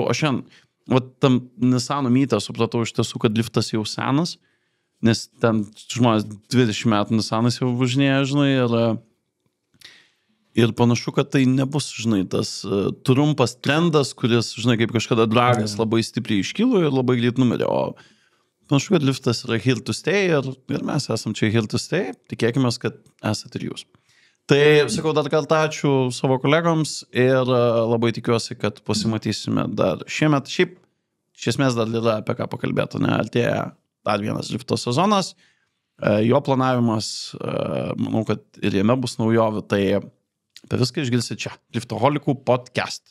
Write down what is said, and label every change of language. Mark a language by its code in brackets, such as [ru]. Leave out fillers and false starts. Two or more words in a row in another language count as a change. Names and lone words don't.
[lt] Aš šiandien, tam Nissano mytą supratau iš tiesų, kad liftas jau senas, nes ten žmonės 20 metų Nissanas jau važinėja, žinai, ir panašu, kad tai nebus, žinai, tas trumpas trendas, kuris, žinai, kaip kažkada dragas labai stipriai iškilo ir labai greit numirė, o panašu, kad liftas yra [en] here to stay [lt] ir mes esam čia [en] here to stay, [lt] tikėkime, kad esate ir jūs. Tai, sakau, dar kartą ačiū savo kolegoms ir labai tikiuosi, kad pasimatysime dar šiemet. Šiaip, iš esmės dar yra apie ką pakalbėti, ne, artėja dar vienas lifto sezonas, jo planavimas, manau, kad ir jame bus naujovių, tai apie viską išgirsi čia, Liftoholikų podcast.